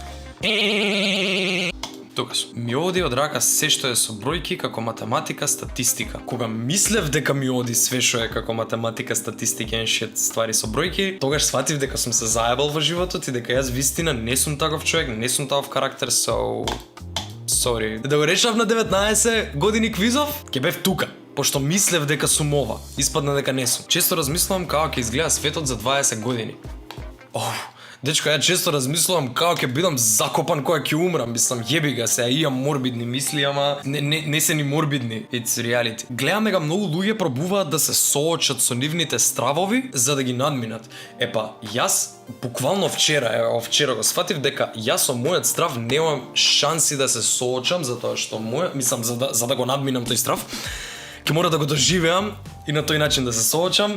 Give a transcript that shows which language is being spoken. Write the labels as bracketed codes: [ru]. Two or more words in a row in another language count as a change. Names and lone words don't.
[mk] Тука сум. Ми оди од рака се што е со бројки како математика, статистика. Кога мислев дека ми оди све што е како математика, статистика и шет ствари со бројки, тогаш сватив дека сум се заебал во животот и дека јас вистина не сум таков човек, не сум таков карактер, [en] so sorry. [mk] Да го решав на 19 години квизов, ќе бев тука. Пошто мислев дека сум ова, испадна дека не сум. Често размислувам како ќе изгледа светот за 20 години. Дечко, ја често размислувам како ќе бидам закопан кога ќе умрам, мислам [sr] јеби га се, [mk] имам морбидни мисли, ама не се ни морбидни, [en] it's reality. [mk] Гледам дека многу луѓе пробуваат да се соочат со нивните стравови за да ги надминат. Епа, јас буквално вчера го сфатив дека јас со мојот страв немам шанси да се соочам затоа што мислам за да го надминам тој страв, ќе мора да го доживеам и на тој начин да се соочам.